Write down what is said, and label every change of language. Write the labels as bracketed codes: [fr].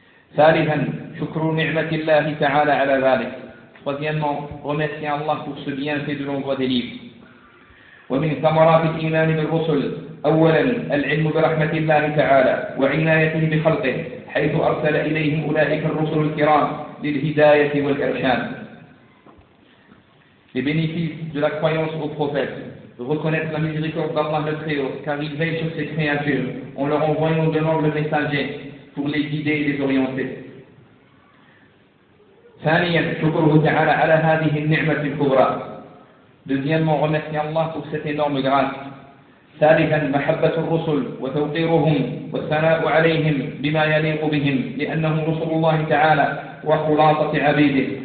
[ar] ثالثا شكر نعمة الله تعالى على ذلك. [fr] Troisièmement, remercier Allah pour ce bienfait de l'envoi des livres. [ar] ومن ثمرات الإيمان بالرسل أولا العلم برحمة الله تعالى وعنايته بخلقه حيث أرسل إليهم أولئك الرسل الكرام للهداية والإرشاد. [fr] Les bénéfices de la croyance au prophète. Reconnaître la miséricorde d'Allah le Créateur car il veille sur ses créatures en leur envoyant de nombreux messagers pour les guider et les orienter. [ar] ثانيا شكره تعالى على هذه النعمة الكبرى. [fr] Deuxièmement, remercier Allah pour cette énorme grâce. [ar] ثالثا محبة الرسل وتوقيرهم والثناء عليهم بما يليق بهم لأنهم رسل الله تعالى وخلاصة عبيده